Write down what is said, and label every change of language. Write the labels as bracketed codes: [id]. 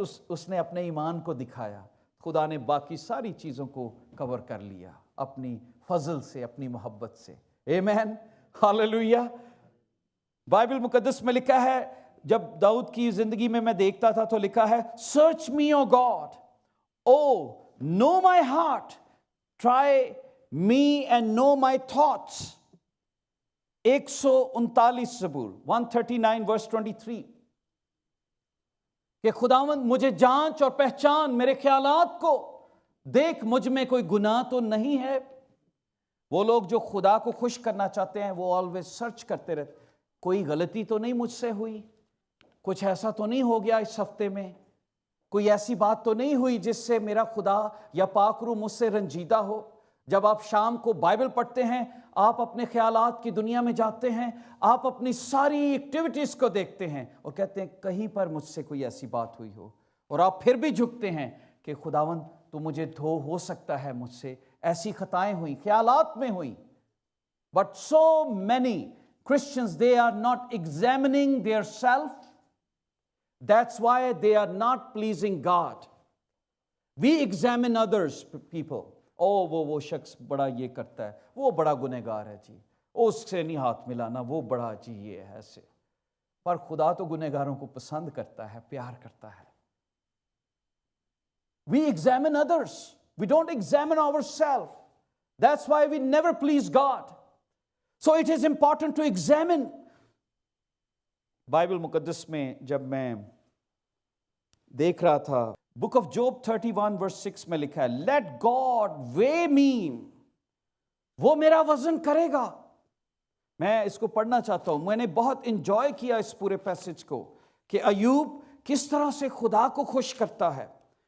[hi] उसने अपने ईमान को दिखाया. खुदा ने बाकी सारी चीज़ों को कवर कर लिया अपनी फजल से, अपनी मोहब्बत से. आमीन, हालेलुया. बाइबल मुकद्दस में लिखा है, जब दाऊद की जिंदगी में मैं देखता था तो लिखा है, [en] Search me O God, O know my heart, Try me and know my thoughts. [hi] 139 ज़बूर 139 verse 23 کہ खुदावंद मुझे जांच और पहचान मेरे ख्यालात को, देख मुझ में कोई गुनाह तो नहीं है। वो लोग जो खुदा को खुश करना चाहते हैं वो ऑलवेज सर्च करते रहते, कोई गलती तो नहीं मुझसे हुई, कुछ ऐसा तो नहीं हो गया इस हफ्ते में, कोई ऐसी बात तो नहीं हुई जिससे मेरा खुदा या पाक रूह मुझसे रंजीदा हो। जब आप शाम को बाइबल पढ़ते हैं, आप अपने ख्यालात की दुनिया में जाते हैं, आप अपनी सारी एक्टिविटीज़ को देखते हैं और कहते हैं कहीं पर मुझसे कोई ऐसी बात हुई हो, और आप फिर भी झुकते हैं कि खुदावंद तो मुझे धो, हो सकता है मुझसे ऐसी खताएं हुई, ख्यालात में हुई। [en] But so many Christians, they are not examining their self. That's why they are not pleasing God. We examine others, people. [hi] Oh, वो शख्स बड़ा ये करता है, वो बड़ा गुनहगार है जी, उससे नहीं हाथ मिलाना, वो बड़ा जी ये है ऐसे। पर खुदा तो गुनहगारों को पसंद करता है, प्यार करता है। [en] We examine others. We don't examine ourselves. That's why we never please God. So it is important to examine. [hi] Bible मुकद्दस में जब मैं देख रहा था, बुक ऑफ जॉब 31 verse 6 में लिखा है, [en] let God weigh me, [hi] वो मेरा वजन करेगा। मैं इसको पढ़ना चाहता हूं। मैंने बहुत इंजॉय किया इस पूरे पैसेज को कि अय्यूब किस तरह से खुदा को खुश करता है।